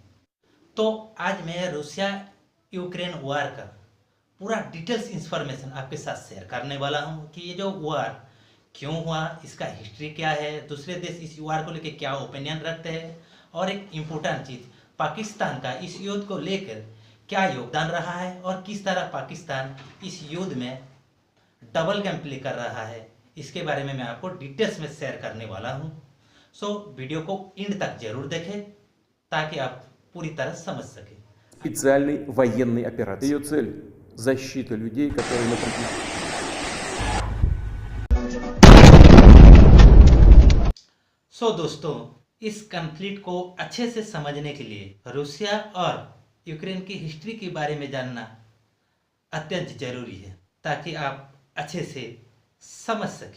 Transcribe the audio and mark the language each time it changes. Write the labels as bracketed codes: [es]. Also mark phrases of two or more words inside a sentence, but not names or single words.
[hi] तो आज मैं रूसिया यूक्रेन वार का पूरा [en] details information [hi] आपके साथ शेयर करने वाला हूँ कि ये जो वार क्यों हुआ, इसका हिस्ट्री क्या है, दूसरे देश इस वार को लेकर क्या ओपिनियन रखते हैं और एक इम्पोर्टेंट चीज़ पाकिस्तान का इस युद्ध को लेकर क्या योगदान रहा है और किस तरह पाकिस्तान इस युद्ध में [en] double game play [hi] कर रहा है, इसके बारे में मैं आपको डिटेल्स में शेयर करने वाला हूँ। [en] so video [hi] को एंड तक जरूर देखें ताकि आप पूरी तरह समझ सकें। [ru] Специальной военной операции. Ее цель – защита людей, которые напрягены. [hi] दोस्तों, इस कन्फ्लिक्ट को अच्छे से समझने के लिए रूसिया और यूक्रेन की हिस्ट्री के बारे में जानना अत्यंत जरूरी है ताकि आप अच्छे से समझ सकें।